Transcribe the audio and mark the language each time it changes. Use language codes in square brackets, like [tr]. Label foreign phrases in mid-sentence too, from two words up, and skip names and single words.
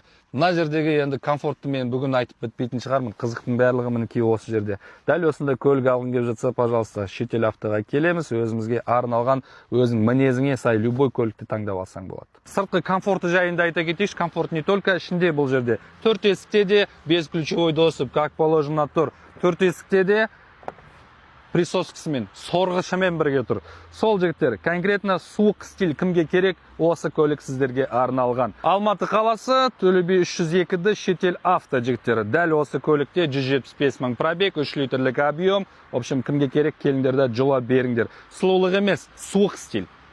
[kk] Мына жердегі енді комфортты мен бүгін айтып бітпейтін шығармын. Қызықтың барлығы мінекей осы жерде. Дәл осында көлік алғың келіп жатса, пожалуйста, шетел автоға келеміз. Өзімізге арналған, өзің мінезіңе сай любой көлікті таңдап алсаң болады. Сыртқы комфорты жайында айта кетейікші, комфорт [ru] не только [kk] ішінде бұл жерде. 4 есікте де [ru] безключевой доступ, как положено [kk] тұр. 4 есікте де присоскысымен, сорғышымен бірге тұр. Сол жігіттер, конкретно суық стиль кімге керек, осы көлік сіздерге арналған. Алматы қаласы, Төле би 302-ді шетел авто жігіттері. Дәл осы көлікте 175 мың пробег, 3 литрлік объем. [ru] В общем, [kk] кімге керек келіңдерді жұла беріңдер. Сұлулық емес, суық стиль.